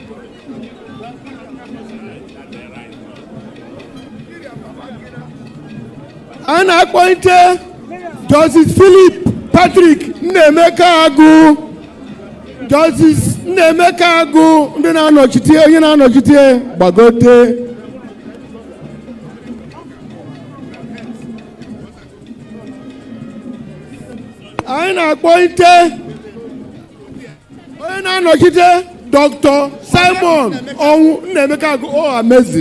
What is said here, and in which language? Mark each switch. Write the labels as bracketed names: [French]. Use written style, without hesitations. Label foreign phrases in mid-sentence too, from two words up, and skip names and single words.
[English] And appointed Justice Philip Patrick Nnemeka Agu. Justice Nnemeka Agu. Ndena Bagote. I appointed Dr. Simon Nnemeka. Oh, amazing.